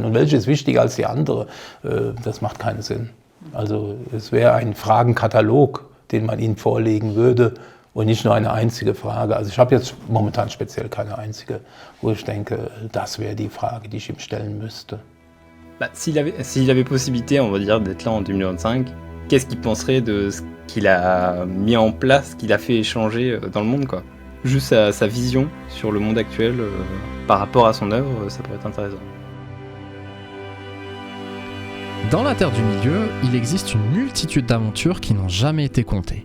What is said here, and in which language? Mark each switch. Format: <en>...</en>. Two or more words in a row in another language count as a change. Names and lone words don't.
<de>Und welche ist wichtiger als die andere? Das macht keinen Sinn. Also es wäre ein Fragenkatalog, den man ihm vorlegen würde. Und nicht nur eine einzige Frage. Also ich habe jetzt momentan speziell keine einzige, wo ich denke, das wäre die Frage, die ich ihm stellen müsste.</de> <fr>S'il avait possibilité, on va dire, d'être là en 2025, qu'est-ce qu'il penserait de ce qu'il a mis en place, qu'il a fait échanger dans le monde, quoi. Juste sa vision sur le monde actuel par rapport à son œuvre, ça pourrait être intéressant. Dans la Terre du Milieu, il existe une multitude d'aventures qui n'ont jamais été contées.</fr>